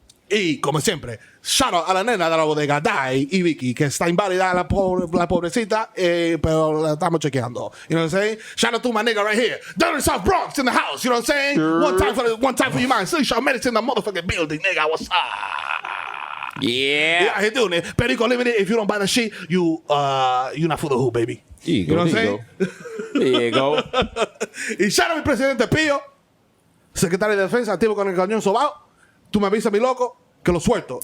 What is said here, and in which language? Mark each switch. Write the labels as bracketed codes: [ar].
[es] Y como siempre, [en] shout out [es] a la nena de la bodega, Dai y Vicky, que está inválida la pobrecita, pero la estamos chequeando. [en] You know what I'm saying? Shout out to my nigga right here, down in South Bronx in the house. You know what I'm saying? Sure. One time for your mind. Sucio Medics in the motherfucking building, nigga. What's up? Yeah. How you doing it? Perico Limited. If you don't buy the shit, you not for the who, baby. You know what I'm saying? There you go. [es] Y [en] shout out [es] a mi presidente Pío, secretario de defensa, activo con el cañón sobao. Tú me avisas, mi loco, que lo suelto.